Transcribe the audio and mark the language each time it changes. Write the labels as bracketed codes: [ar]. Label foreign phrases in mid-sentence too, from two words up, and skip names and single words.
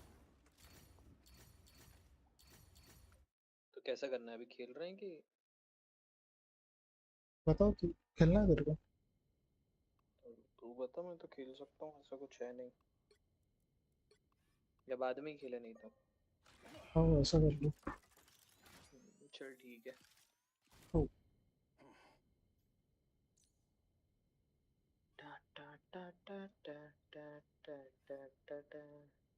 [hi] तो कैसा करना है, अभी खेल रहे हैं कि? बताओ तू खेलना है तेरे को? तू बता, मैं तो खेल सकता हूँ, ऐसा कुछ है नहीं। या बाद में ही खेले नहीं तो? हाँ ऐसा कर लो। चल ठीक है। ओ, टा टा टा टा टा टा टा टा टा टा।